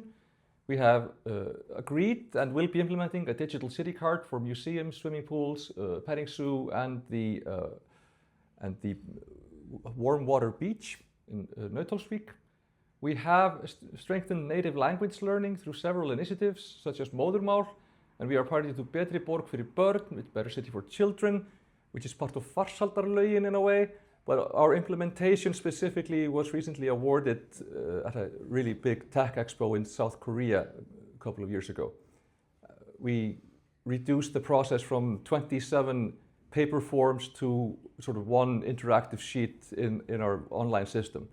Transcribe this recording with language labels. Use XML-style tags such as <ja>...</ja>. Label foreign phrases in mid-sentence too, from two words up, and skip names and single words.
<en>We have agreed and will be implementing a digital city card for museums, swimming pools, petting zoo, and the warm water beach in Nauthólsvík. We have strengthened native language learning through several initiatives, such as Móðurmál, and we are party to Betri borg fyrir börn, with Better City for Children, which is part of Farsældarlögin in a way, but our implementation specifically was recently awarded at a really big tech expo in South Korea a couple of years ago. We reduced the process from 27 paper forms to sort of one interactive sheet in our online system.</en>